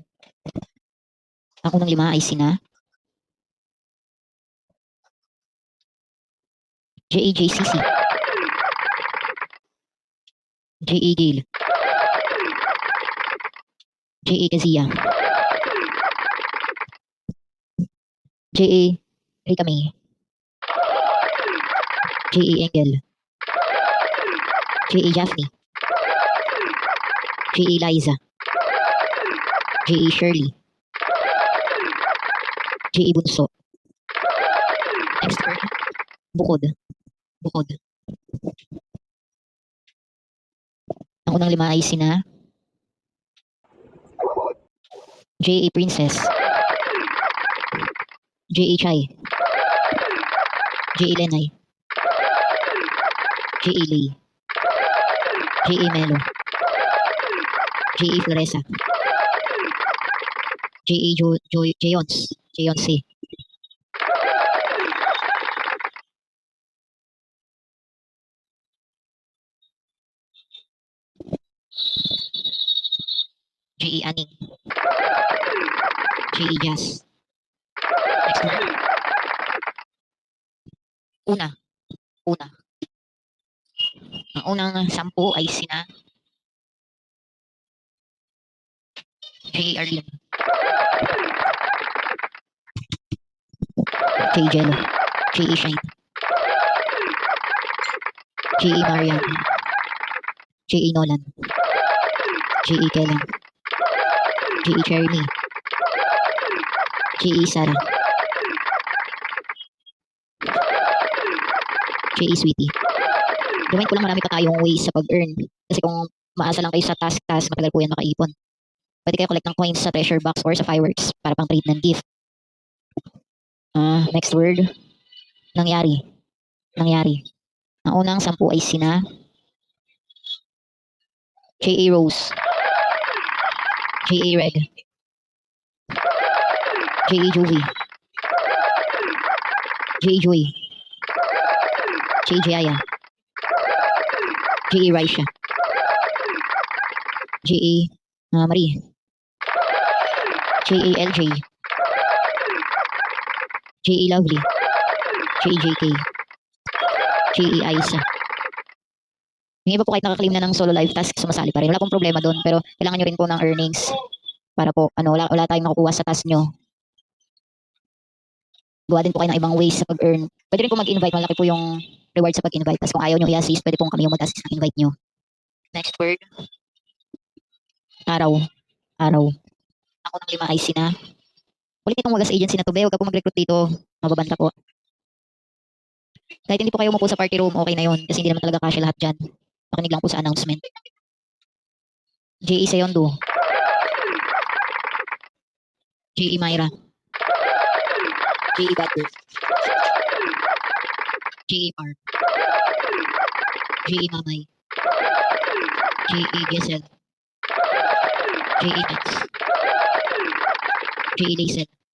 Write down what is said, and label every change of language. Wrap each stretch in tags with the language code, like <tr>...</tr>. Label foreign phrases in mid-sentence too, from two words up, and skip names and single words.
<tl>Ang unang lima ay sina JAJCC, JA Gale, JA Kazia, JA Rika May, JA Engel, JA Jaffney, JA Liza, JA Shirley, JA Bunso.</tl> <en>Next word, bukod.</en> <tl>Bukod. Ang unang lima ay sina JA Princess, JA Chai, JA Lenay, JA Lay, JA Melo, JA Floresa, JA Jayons, Jayonce, JA Aning, JA Jazz.</tl> <en>Next word. Una.</en> <tl>Ang unang 10 ay sina JA Arlene, JA Jello, JA Shine, JA Marian, JA Nolan, JA Kellan, JA Cherny, JA Sara, JA Sweetie. Gawin ko lang, marami pa tayong ways sa pag-earn. Kasi kung maasa lang kayo sa task, matagal po yan makaipon. Pwede kayo collect ng coins sa</tl> <en>treasure box</en> <tl>or sa fireworks para pang trade ng gift.</tl> <en>Next word, nangyari.</en> <tl>Ang unang 10 ay sina JA Rose, JA Reg, JA Juvie, JA Joy, JA Jaya, JA Raisha, JA Marie, JA LJ, JA Lovely, JA JK, JA Isa. Yung iba po kahit nakaklaim na ng</tl> <en>solo live task,</en> <tl>sumasali pa rin. Wala pong problema doon, pero kailangan nyo rin po ng earnings para po, wala tayong nakukuha sa task nyo. Gawa din po kayo ng ibang ways sa pag-earn. Pwede rin po mag-invite, malaki po yung reward sa pag-invite. Tapos kung ayaw nyo i-assist, pwede po kami yung mag-assist ng invite nyo.</tl> <en>Next word, araw.</en> <tl>Ako ng 5 ay sina. Ulit itong wagas agency na to, be. Huwag ka po mag-recruit dito. Mababanta po. Kahit hindi po kayo umupo sa</tl> <en>party room,</en> <tl>okay na yun. Kasi hindi naman talaga kasya lahat dyan. Makinig lang po sa announcement. JE Seyondo, JE Myra, JE Butler, JE Mar, JE Mamay, JE Gesel, JE Max, JE Lacel,</tl>